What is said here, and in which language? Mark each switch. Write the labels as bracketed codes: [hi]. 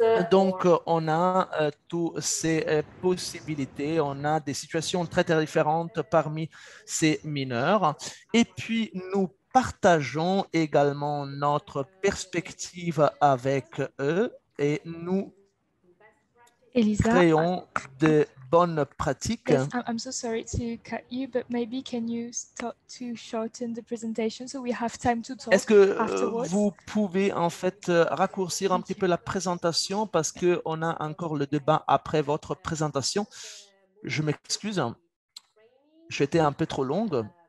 [fr] Donc, on a toutes ces possibilités, on a des situations très, très différentes parmi ces mineurs. Et puis, nous partageons également notre perspective avec eux et nous créons de bonnes pratiques. [en] Yes, I'm so sorry to cut you, but maybe can you start to shorten the presentation so we have time to talk. [fr] Est-ce que [en] afterwards? [fr] vous pouvez en fait raccourcir un petit peu la présentation parce qu'on a encore le débat après votre présentation? Je m'excuse, j'étais un peu trop longue.